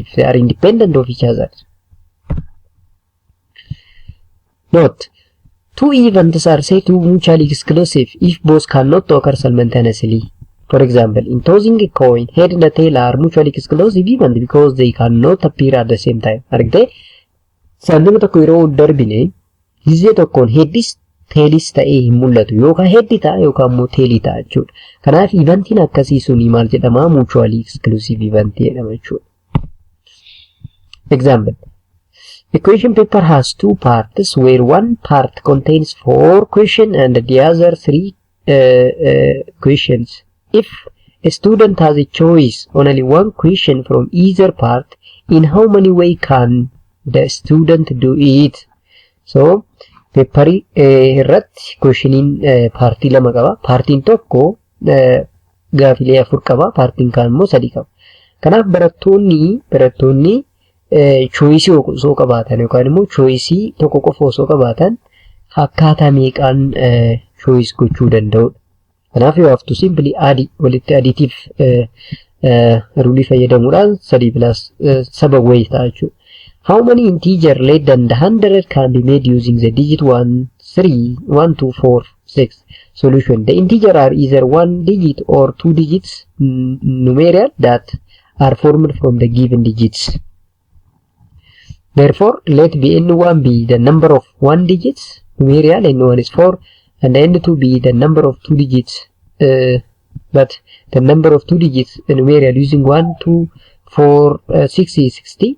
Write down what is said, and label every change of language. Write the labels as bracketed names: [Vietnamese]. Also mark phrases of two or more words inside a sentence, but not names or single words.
[English] They are independent of each other. Note, two events are said to be mutually exclusive if both cannot occur simultaneously. For example, in tossing a coin, head and tail are mutually exclusive event because they cannot appear at the same time. [Oromo] Argite, sanduuqa tokko yeroo darbine, gizee tokkoon heddis teelis ta'ee hin mul'atu. Yookaan heddi ta'a yookaan immoo teelii ta'a jechuudha. Kanaaf eventiin akkasii suni maal jedhama? [English] Mutually exclusive event [Oromo] jedhama jechuudha. [English] Example. A question paper has two parts where one part contains 4 questions and the other 3 questions. If a student has a choice on only one question from either part, in how many ways can the student do it? [Oromo] So, paper irratti questioniin paartii lama qaba. Paartiin tokko gaafilee 4 qaba. Paartiin kaan immoo 3 qaba. Kanaaf barattoonni choice osoo qabaatan yookaan immoo choice tokko qofa osoo qabaatan akkaataa meeqaan choice gochuu danda'u. [English] Kanaaf you have to simply add walitti additive rule fayyadamuudhaan 3 plus 7 ways [Oromo] ta'a jechuudha. [English] How many integer less than 100 can be made using the digit 1, 3, 1, 2, 4, 6? Solution. The integer are either 1 digit or 2 digits numeral that are formed from the given digits. Therefore, let n1 be the number of 1 digits numeral, n1 is 4, and n2 be the number of 2 digits, but the number of 2 digits numeral using 1, 2, 4, 6 is 60.